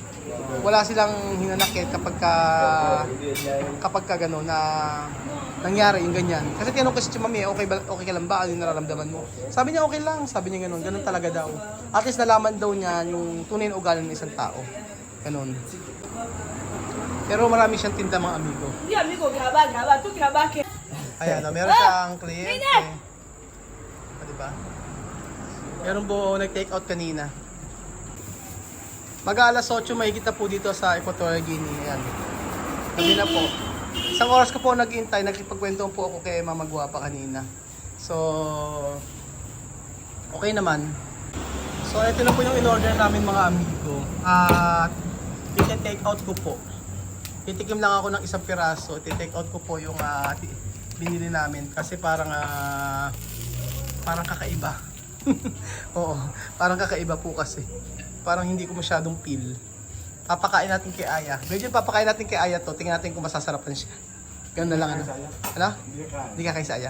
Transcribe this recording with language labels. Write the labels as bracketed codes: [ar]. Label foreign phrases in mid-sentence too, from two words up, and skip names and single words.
[tl] Wala silang hinanakit kapag gano'n na nangyari yung ganyan. Kasi tinanong ko si Chamame, okay ka lang ba? Ano yung nararamdaman mo? Sabi niya okay lang. Sabi niya ganun talaga daw. At least nalaman daw niya yung tunay na ugali ng isang tao. Ganun. Pero marami siyang tinda mga amigo. [es] Hindi amigo, graba, tu graba que. [tl] Ayan, meron siyang kliyente. Diba? Meron po nag-take out kanina. Mag-alas 8 mahigit na po dito sa Equatorial Guinea. Ayan. Gabi na po. Isang oras ko po nag-intay, nagkipagkwento po ako kay Mama Guapa kanina. So, okay naman. So, ito na po yung in-order namin mga amigo. At, i-take out ko po. Titikim lang ako ng isang piraso. I-take out ko po yung binili namin. Kasi parang kakaiba. Oo, parang kakaiba po kasi. Parang hindi ko masyadong feel. Papakain natin kay Aya. Medyo papakain natin kay Aya to. Tingnan natin kung masasarapan siya. Ganun na lang ano. Ano? Hindi ka kay Aya?